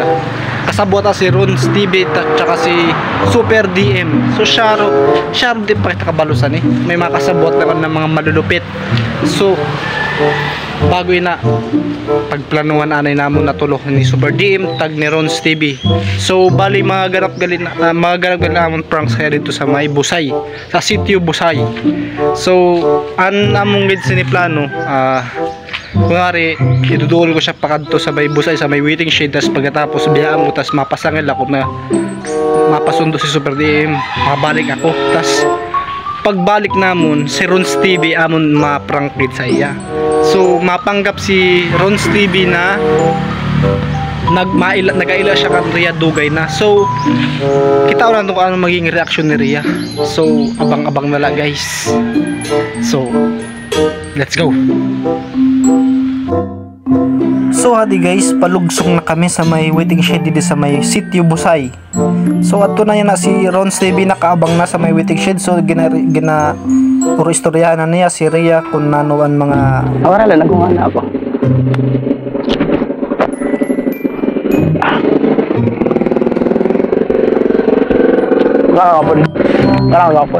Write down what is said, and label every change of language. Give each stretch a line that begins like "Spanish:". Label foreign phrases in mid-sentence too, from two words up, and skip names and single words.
Hiligaynon: Kasabot na si Ron Stevie at saka si Super DM. So siya din pa kita kabalusan eh. May makasabot na ng mga malulupit. So bago ina pagplanuhan anay namon natulog ni Super DM tag ni Ron Stevie. So bali mga ganap galin namon pranks kaya dito sa may Busay, sa sitio Busay. So an among gid sini plano kunwari idudol ko siya pakadto sa may Busay sa may
English: waiting shed,
Hiligaynon: tas pagkatapos biyaan mo tas mapasangil ako na mapasundo si Super DM, mabalik ako, tas pagbalik namon si Ron Stevie amon ma-prank gid sa iya. So mapanggap si Ron Stevie na nagaila siya kan Ria dugay na. So kita ulan kung ano maging reaction ni Ria. So abang-abang na lang guys.
English: So let's go.
Hiligaynon: So hadi guys, palugsong na kami sa may
English: waiting shed
Hiligaynon: dito sa may sitio Busay. So ato na yan na si Ron Stevie nakaabang na sa may
English: waiting shed.
Hiligaynon: So gina puro istorya na niya si Ria kung nanuan mga awara lang kung ano ako. Karang kapon.